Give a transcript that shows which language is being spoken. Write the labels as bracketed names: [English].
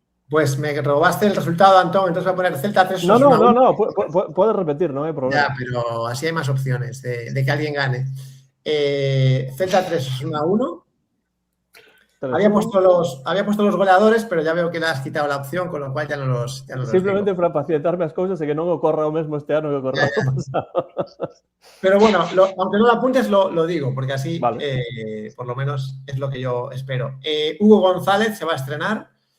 [Spanish] Pues me robaste el resultado, Antón, entonces voy a poner Celta 3. No, puedes repetir, no hay problema. Ya, pero así hay más opciones de que alguien gane. Celta 3, Osasuna 1. Había puesto los goleadores, pero ya veo que le has quitado la opción, con lo cual ya no los simplemente digo. [Galician] para facilitarme as cousas e que non ocorra o mesmo este ano que ocorreu o pasado. [Spanish] Pero bueno, aunque no lo apuntes, lo digo, porque así vale. Por lo menos es lo que yo espero. Hugo González se va a estrenar.